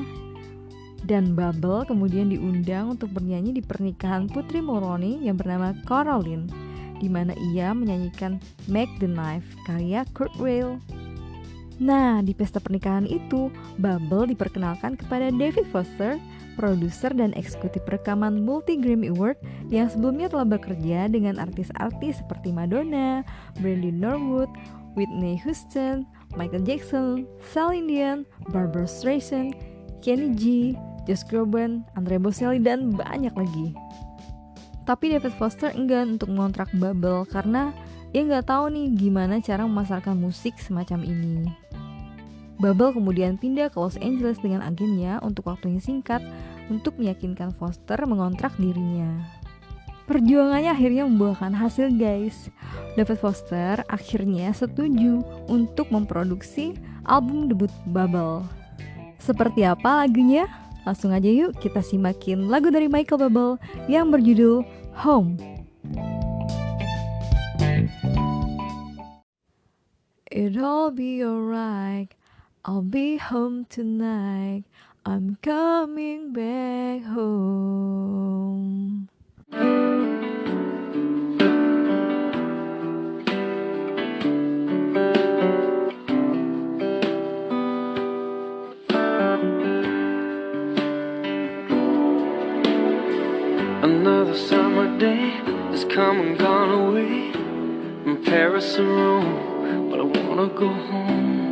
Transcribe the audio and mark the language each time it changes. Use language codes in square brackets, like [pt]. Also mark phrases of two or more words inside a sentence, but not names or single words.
[id] Dan Bublé kemudian diundang untuk bernyanyi di pernikahan putri Mulroney yang bernama Caroline, di mana ia menyanyikan Make the Knife karya Kurt Weill. Nah, di pesta pernikahan itu, Bublé diperkenalkan kepada David Foster, produser dan eksekutif rekaman multi-Grammy Award yang sebelumnya telah bekerja dengan artis-artis seperti Madonna, Brandy Norwood, Whitney Houston, Michael Jackson, Celine Dion, Barbra Streisand, Kenny G, Josh Groban, Andrea Bocelli, dan banyak lagi. Tapi David Foster enggan untuk mengontrak Bublé karena ia nggak tahu nih gimana cara memasarkan musik semacam ini. Bublé kemudian pindah ke Los Angeles dengan agennya untuk waktu yang singkat untuk meyakinkan Foster mengontrak dirinya. Perjuangannya akhirnya membuahkan hasil guys. David Foster akhirnya setuju untuk memproduksi album debut Bublé. Seperti apa lagunya? Langsung aja yuk kita simakin lagu dari Michael Bublé yang berjudul Home. [en] It'll be alright, I'll be home tonight, I'm coming back home. Another summer day has come and gone away from Paris or Rome, but I wanna go home.